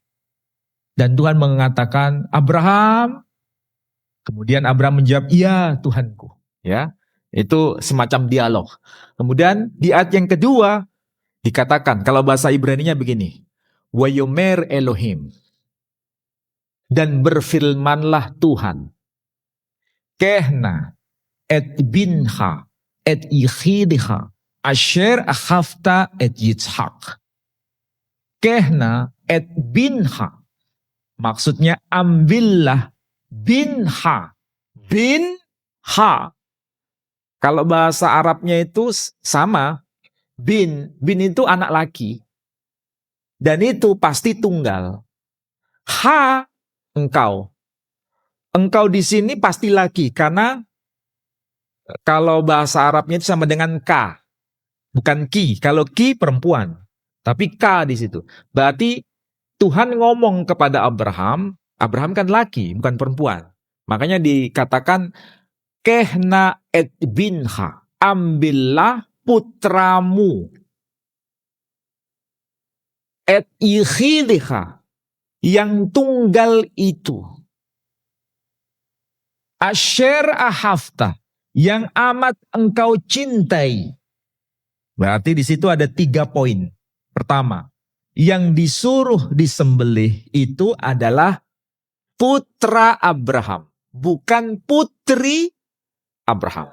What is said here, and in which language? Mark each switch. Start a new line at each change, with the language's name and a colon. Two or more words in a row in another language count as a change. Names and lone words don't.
Indonesian: Dan Tuhan mengatakan, Abraham, kemudian Abraham menjawab, iya Tuhanku. Ya, itu semacam dialog. Kemudian di ayat yang kedua, dikatakan, kalau bahasa Ibraninya begini,
Hebrew: ויאמר אלהים,
Indonesian: dan berfirmanlah Tuhan,
Hebrew: קח נא את בנך את יחידך אשר אהבת את יצחק. קח נא את בנך,
Indonesian: maksudnya ambillah binha. Binha, kalau bahasa Arabnya itu sama, bin itu anak laki. Dan itu pasti tunggal. Ha, engkau. Engkau di sini pasti laki, karena kalau bahasa Arabnya itu sama dengan ka. Bukan ki. Kalau ki perempuan. Tapi ka di situ. Berarti Tuhan ngomong kepada Abraham, Abraham kan laki, bukan perempuan. Makanya dikatakan,
Hebrew: קח נא את בנך,
Indonesian: ambillah putramu.
Hebrew: את יחידך,
Indonesian: yang tunggal itu.
Hebrew: אשר אהבת,
Indonesian: yang amat engkau cintai. Berarti di situ ada 3 poin. Pertama, yang disuruh disembelih itu adalah putra Abraham, bukan putri Abraham.